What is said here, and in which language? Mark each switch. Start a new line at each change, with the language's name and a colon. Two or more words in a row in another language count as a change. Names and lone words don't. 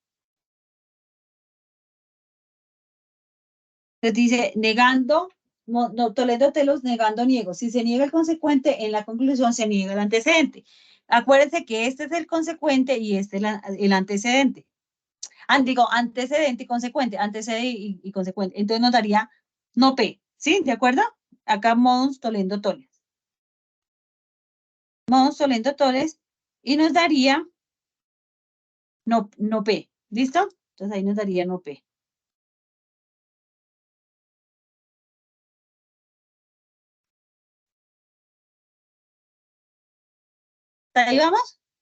Spanish: Entonces dice, negando, no, Tolendo-Telos, negando, niego. Si se niega el consecuente, en la conclusión se niega el antecedente. Acuérdense que este es el consecuente y este es el antecedente. Digo, antecedente y consecuente, antecedente y consecuente. Entonces nos daría no P, ¿sí? ¿De acuerdo? Acá
Latin: modus tollendo tollens. Modus tollendo tollens
Spanish: y nos daría no P. ¿Listo? Entonces ahí nos daría no P. ¿Ahí vamos?